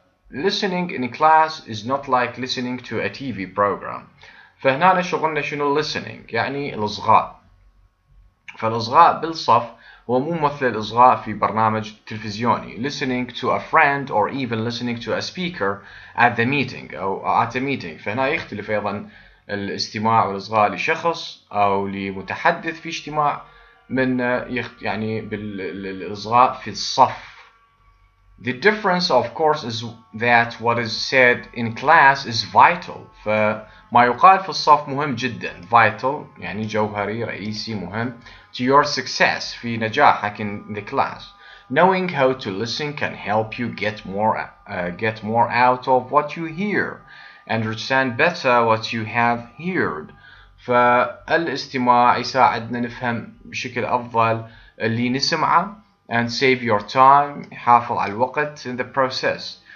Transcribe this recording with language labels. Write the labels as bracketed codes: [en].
[en] listening in class is not like listening to a TV program. [ar] فهنا شغلنا شنو listening، يعني الإصغاء. فالإصغاء بالصف هو مو مثل الإصغاء في برنامج تلفزيوني. [en] listening to a friend or even listening to a speaker at the meeting أو at a meeting. [ar] فهنا يختلف أيضا الاستماع والإصغاء لشخص أو لمتحدث في اجتماع من يعني بالإصغاء في الصف. [en] The difference of course is that what is said in class is vital. [ar] فما يقال في الصف مهم جدا. [en] vital [ar] يعني جوهري رئيسي مهم [en] to your success [ar] في نجاحك [en] in the class. knowing how to listen can help you get more out of what you hear. understand better what you have heard. [ar] فالاستماع يساعدنا نفهم بشكل أفضل اللي نسمعه [en] and save your time، [ar] يحافظ على الوقت [en] in the process.